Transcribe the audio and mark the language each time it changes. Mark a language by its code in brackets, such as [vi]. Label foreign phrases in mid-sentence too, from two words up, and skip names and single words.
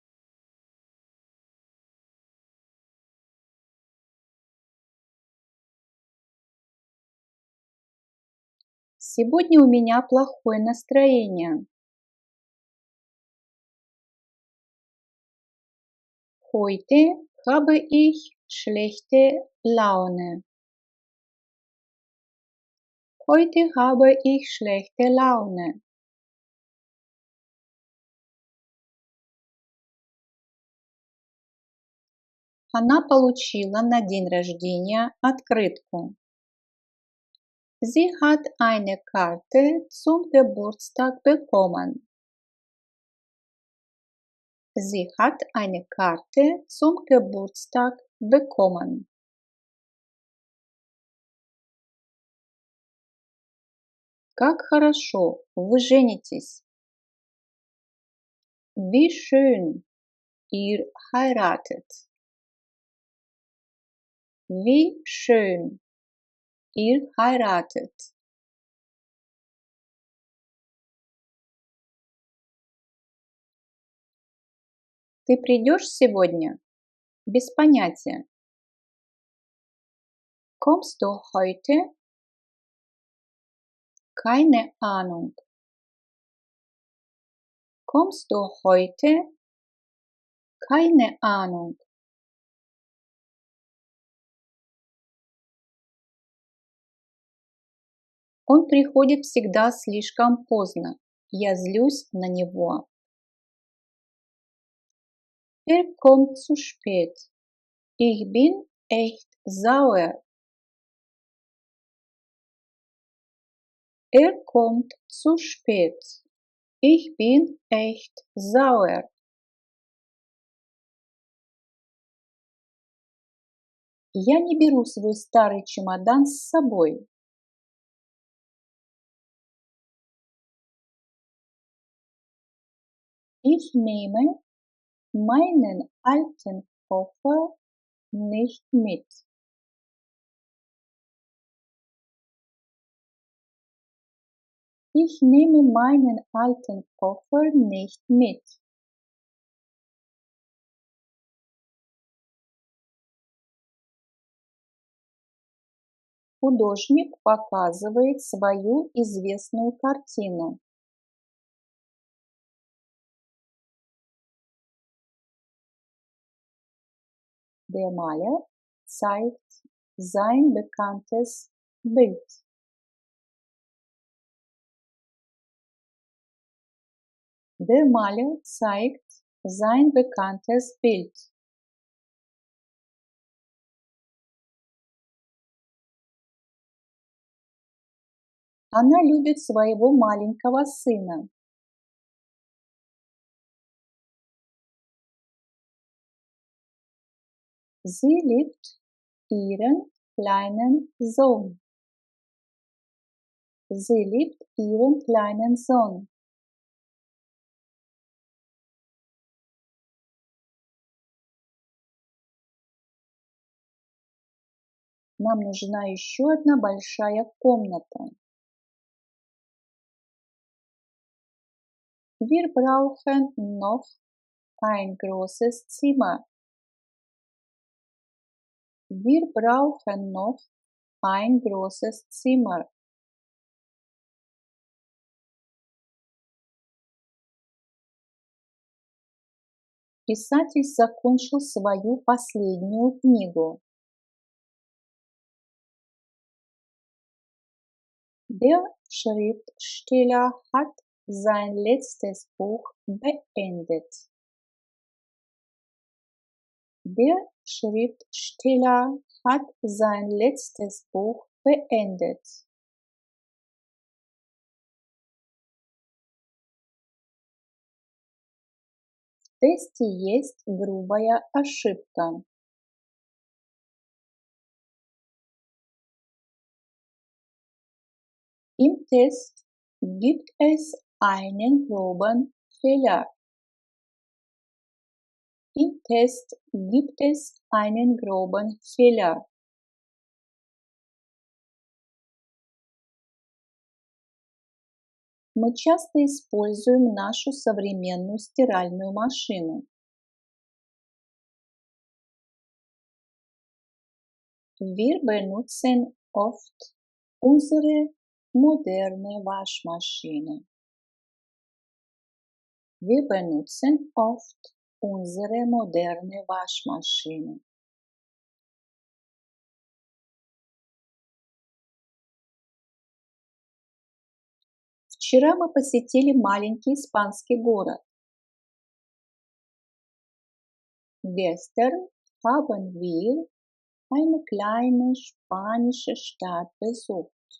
[ru] Сегодня у меня плохое настроение. [de] Heute habe ich schlechte Laune. Heute habe ich schlechte Laune. [ru] Она получила на день рождения открытку. [de] Sie hat eine Karte zum Geburtstag bekommen. Sie hat eine Karte zum Geburtstag bekommen. [ru] Как хорошо, вы женитесь. [de] Wie schön, ihr heiratet. Wie schön, ihr heiratet. [ru] Ты придешь сегодня? Без понятия. [de] Kommst du heute? Keine Ahnung. Kommst du heute? Keine Ahnung. [ru] Он приходит всегда слишком поздно. Я злюсь на него. [de] Er kommt zu spät. Ich bin echt sauer. Er kommt zu spät. Ich bin echt sauer. [ru] Я не беру свой старый чемодан с собой. [de] Ich nehme meinen alten Koffer nicht mit. Ich nehme meinen alten Koffer nicht mit. [ru] Художник показывает свою известную картину. [de] Der Maler zeigt sein bekanntes Bild. Der Maler zeigt sein bekanntes Bild. [ru] Она любит своего маленького сына. [de] Sie liebt ihren kleinen Sohn. Sie liebt ihren kleinen Sohn. [ru] Нам нужна еще одна большая комната. [de] Wir brauchen noch ein großes Zimmer. Wir brauchen noch ein großes Zimmer. [ru] Писатель закончил свою последнюю книгу. [de] Der Schriftsteller hat sein letztes Buch beendet. Der Schriftsteller hat sein letztes Buch beendet. [ru] тесте есть грубая ошибка. [de] Im Test gibt es einen groben Fehler. Im Test gibt es einen groben Fehler. [ru] Мы часто используем нашу современную стиральную машину. [de] Wir benutzen oft unsere moderne Waschmaschine. Wir benutzen oft unsere moderne Waschmaschine. [ru] Вчера мы посетили маленький испанский город. [de] Gestern haben wir eine kleine spanische Stadt besucht.